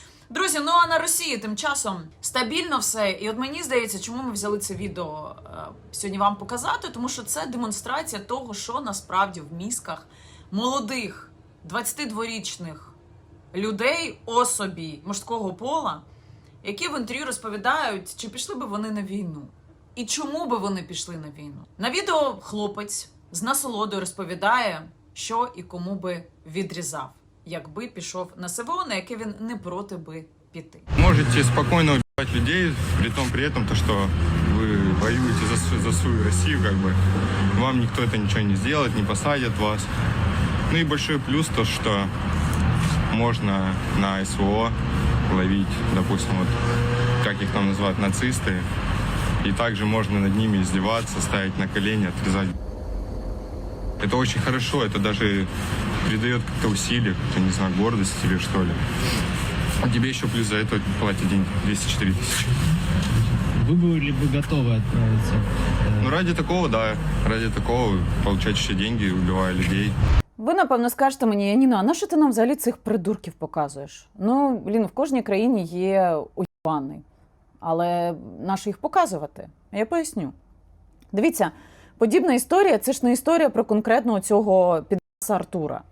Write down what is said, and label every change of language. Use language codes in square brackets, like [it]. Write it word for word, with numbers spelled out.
[uk] Друзі, ну а на Росії тим часом стабільно все. І от мені здається, чому ми взяли це відео е, сьогодні вам показати, тому що це демонстрація того, що насправді в мізках молодих двадцятидворічних людей, особі мужського пола, які в інтерв'ю розповідають, чи пішли би вони на війну. І чому би вони пішли на війну? На відео хлопець з насолодою розповідає, що і кому би відрізав, якби пішов на СВО, на яке він не проти би піти. [ru] Можете спокойно убивать людей, при том, при этом, то, что вы воюете за, св- за свою Россию, как бы. Вам никто это ничего не сделает, не посадят вас. Ну и большой плюс то, что можно на СВО ловить, допустим, вот, как их там называют, нацисты. И также можно над ними издеваться, ставить на колени, отрезать. Это очень хорошо, это даже придает как-то усилие, как-то, не знаю, гордость тебе, что ли. А тебе еще плюс за это платят деньги, двести четыре тысячи. Вы были бы готовы отправиться? Ну, ради такого, да, ради такого получать еще деньги, убивая людей. [uk] Ви, напевно, скажете мені, Яніно, а на що ти нам взагалі цих придурків показуєш? Ну, Лін, в кожній країні є уєбани, але на що їх показувати? Я поясню. Дивіться, подібна історія – це ж не історія про конкретно цього під'єбаса Артура.